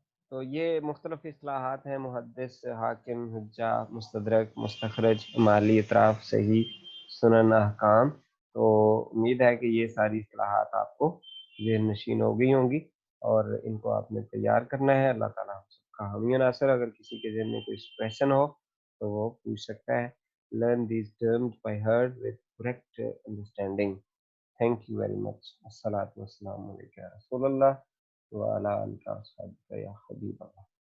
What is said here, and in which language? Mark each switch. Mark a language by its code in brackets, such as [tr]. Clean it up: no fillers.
[ur] تو یہ مختلف اصطلاحات ہیں: محدث، حاکم، حجہ، مستدرک، مستخرج، مالی، اطراف، صحیح، سنن، احکام. تو امید ہے کہ یہ ساری اصطلاحات آپ کو ذہن نشین ہو گئی ہوں گی اور ان کو آپ نے تیار کرنا ہے. اللہ تعالیٰ ہم سب کا حامی و ناصر. اگر کسی کے ذہن میں کوئی کویشچن ہو تو وہ پوچھ سکتا ہے. [en] Learn these terms by heart with correct understanding. Thank you very much. [ar] السلام علیکم رسول اللہ وعلی آلہ وصحبہ یا حبیب اللہ.